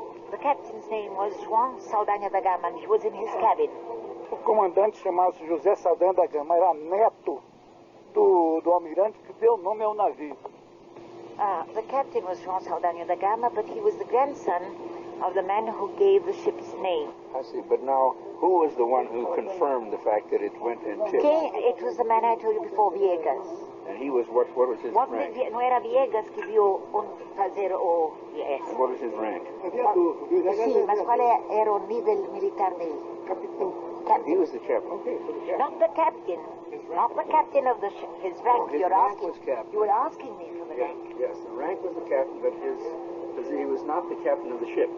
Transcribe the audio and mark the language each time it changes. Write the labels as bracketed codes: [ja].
[en] The captain's name was João Saldanha da Gama, and he was in his cabin. [pt] O comandante chamava-se José Saldanha da Gama, era neto do almirante que deu nome ao navio. [en] The captain was João Saldanha da Gama, but he was the grandson of the man who gave the ship's name. I see, but now, who was the one who confirmed the fact that it went and tipped? It was the man I told you before, Viegas. And he was, what was his rank? [pt] Não era Viegas que viu fazer o... [en] Yes. And what was his rank? [pt] Sim, mas qual era o nível militar dele? Capitão. [en] He was the captain. Okay, so the captain. Not the captain. Not the captain of the ship. His rank. His You're rank asking. was captain. You were asking me for the rank. Yes, the rank was the captain, but he was not the captain of the ship.